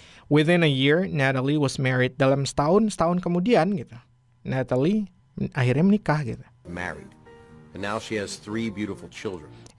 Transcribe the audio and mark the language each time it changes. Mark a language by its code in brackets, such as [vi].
[en] Within a year, Natalie was married. [id] Dalam setahun kemudian gitu, Natalie akhirnya menikah gitu. [en] Married. And now she has 3 beautiful children.